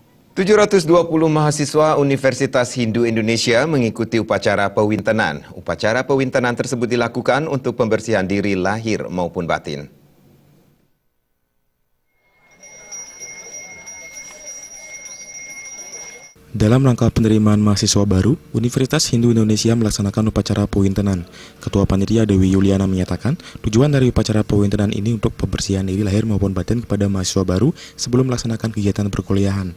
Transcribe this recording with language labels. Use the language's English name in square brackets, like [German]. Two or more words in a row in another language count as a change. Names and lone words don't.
[Indonesian] 720 mahasiswa Universitas Hindu Indonesia mengikuti upacara pewintenan. Upacara pewintenan tersebut dilakukan untuk pembersihan diri lahir maupun batin. Dalam rangka penerimaan mahasiswa baru, Universitas Hindu Indonesia melaksanakan upacara pewintenan. Ketua Panitia Dewi Yuliana menyatakan, tujuan dari upacara pewintenan ini untuk pembersihan diri lahir maupun batin kepada mahasiswa baru sebelum melaksanakan kegiatan perkuliahan.